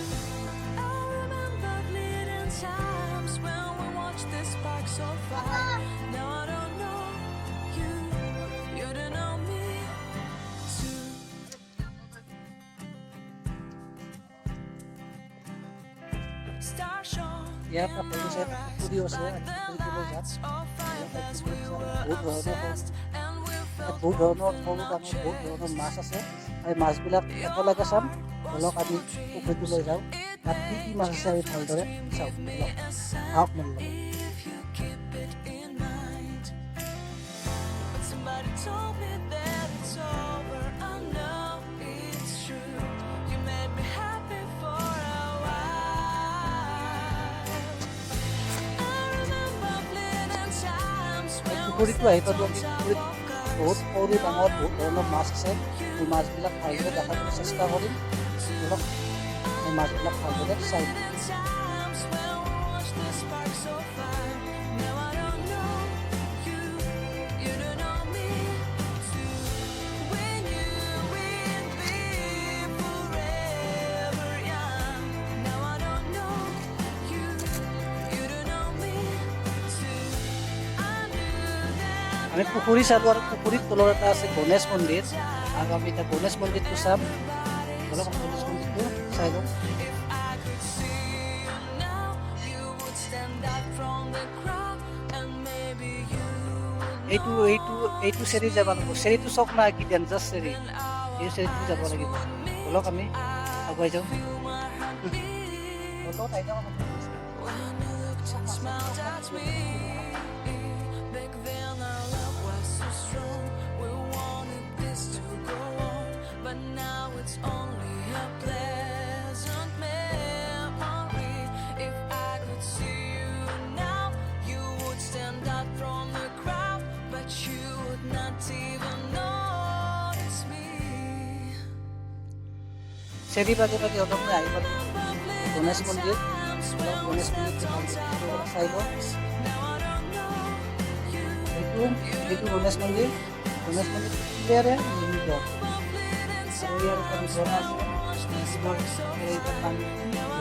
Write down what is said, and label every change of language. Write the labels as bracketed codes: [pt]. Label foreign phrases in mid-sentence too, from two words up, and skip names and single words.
[en] I remember fleeting times when we watched the sparks so far. Now I don't know you, you don't know me too. Star shone. [as] ইয়াত আপুনি চাই পুখুৰী আছে, পুখুৰীলৈ যাওক। বহুত ধৰণৰ সৰু ডাঙৰ বহুত ধৰণৰ মাছ আছে। এই মাছবিলাক একেলগে চাম। বলক আমি পুখুৰীটোলৈ যাওঁ, তাত কি কি মাছ আছে আমি ভালদৰে চাওঁ। বলক আহক মোৰ লগত। [en] Somebody told me that it's over. I know it's true. You made me happy for a while. I remember fleeting times when we [as] পুখুৰীটো আহি পালোঁ আমি। [en] slept on [as] পুখুৰীত [en] top of cars. [as] বহুত সৰু ডাঙৰ বহুত ধৰণৰ মাছ আছে। এই মাছবিলাক ভালদৰে দেখাবলৈ চেষ্টা কৰিম। বলক এই মাছবিলাক ভালদৰে চাই দিম। [en] Times when we watched the sparks so far. Now I don't know you, you don't know me too. When you will be forever young. Now I don't know you, you don't know me too. I knew that [as] আমি পুখুৰী চালোঁ আৰু পুখুৰীৰ তলত এটা আছে গণেশ মন্দিৰ, আৰু আমি এতিয়া গণেশ মন্দিৰটো চাম। বলক গণেশ মন্দিৰটো চাই লওঁ। [en] if I could see you now, you would stand out from the crowd, and maybe you would [as] এইটো এইটো এইটো চেৰি যাব লাগিব। চেৰিটো চক নাই, কি ডেঞ্জাছ চেৰি। এই চেৰিটো যাব লাগিব। বলক আমি আগুৱাই যাওঁ। বলক আহি যাওঁ। [en] when you looked and smiled at me. Back then our love was so strong. We wanted this to go on, but now it's only a pleasant memory. If I could see you now, you would stand out from the crowd, but you would not even notice me. [as] চেৰি বাজে বাজে অলপ আহি পালোঁ গণেশ মন্দিৰ। বলক গণেশ মন্দিৰটো ভালদৰে চাই লওঁ। এইটো গণেশ মন্দিৰ। গণেশ মন্দিৰটো ক্লিয়াৰে নিৰ্মিত। আৰু ইয়াৰ এটা বিতৰণ আছে।